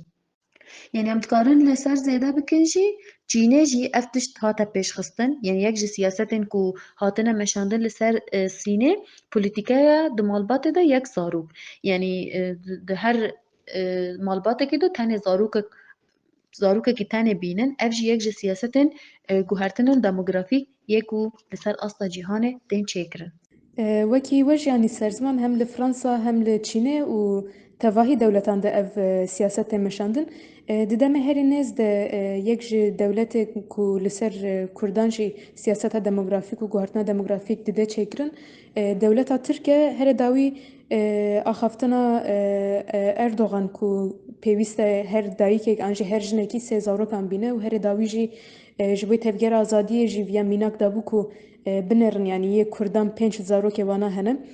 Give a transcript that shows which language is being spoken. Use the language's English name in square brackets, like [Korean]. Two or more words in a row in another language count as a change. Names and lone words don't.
[Kurdish] Yani em dikarin li ser zêde bikin jî Çînê jî ev tişt hate pêşxistin yani yek ji siyasetên ku hatine meşandin li ser Sînê polîtîkaya di malbatê de yek zarok. Yani di her malbatekê de tenê zarokekî tenê bînin ev jî yek ji siyasetên guhertinên demografîk yê ku li ser asta cîhanê tên çêkirin. وەکی وەژ ینی سەرزمان هەم لە فرانسا هەم لە چینێ و تەواهی دەولەتان de ev siyaset tê meşandin. Di demê herî nêz de yek ji dewletê ku li ser Kurdan jî siyaseta demografîk û guhertina demografîk dide çêkirin. Dewleta Tirkiye here dawî axaftina Erdogan ku pêwîst e her dayîkek an jî her jinekî sê zarokan bîne û herê dawî jî ji bo tevgera azadiyê jî viya mînak dabû ku binêrin yanî yê Kurdan 5 zarokê wana hene.